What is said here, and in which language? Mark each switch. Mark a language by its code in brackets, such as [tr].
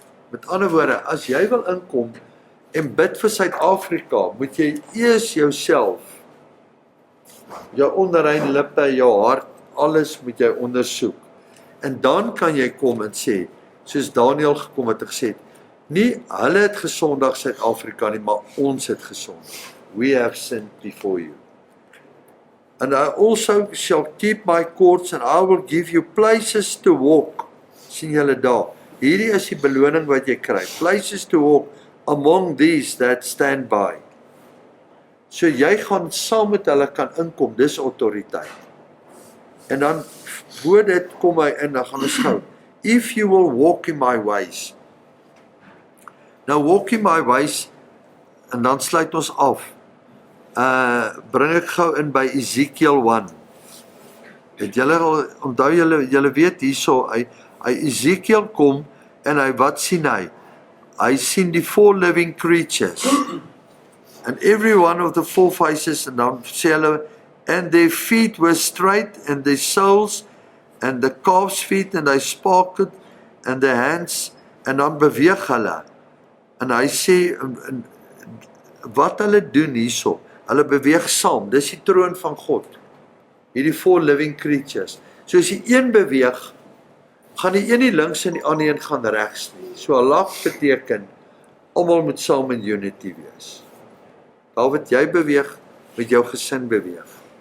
[af] Met ander woorde, as jy wil inkom en bid vir Suid-Afrika, moet jy eers jouself, jou onderrein lippe, jou hart, alles moet jy ondersoek. En dan kan jy kom en sê, soos Daniel gekom het en gesê, nie hulle het gesondig Suid-Afrika nie, maar ons het gesondig. [en] We have sinned before you. And I also shall keep my courts and I will give you places to walk. [af] Sien julle daar. Hierdie is die beloning wat jy kry. [en] Places to walk among these that stand by. [af] So jy gaan saam met hulle kan inkom, dis autoriteit. En dan voor dit kom hy in, dan gaan ons gou. [en] If you will walk in my ways. [af] Nou [en] walk in my ways, [af] en dan sluit ons af. Bring ek gou in by Ezekiel 1. Het julle al, onthou julle weet hierso, hy Ezekiel kom, en wat sien hy? Hy sien die 4 [en] living creatures. And every one of the 4 faces, [af] en dan sê hulle, [en] and their feet were straight, and their soles, and the calves' feet, and they sparkled, and their hands, [af] en dan beweeg hulle. En hy sê, wat hulle doen hierso, hulle beweeg saam, dis die troon van God, hierdie 4 [en] living creatures. [af] So as die een beweeg, gaan die een nie links en die ander een gaan regs nie. So Allah beteken, almal moet saam in unity wees. Daar wat jy beweeg, moet jou gesin beweeg.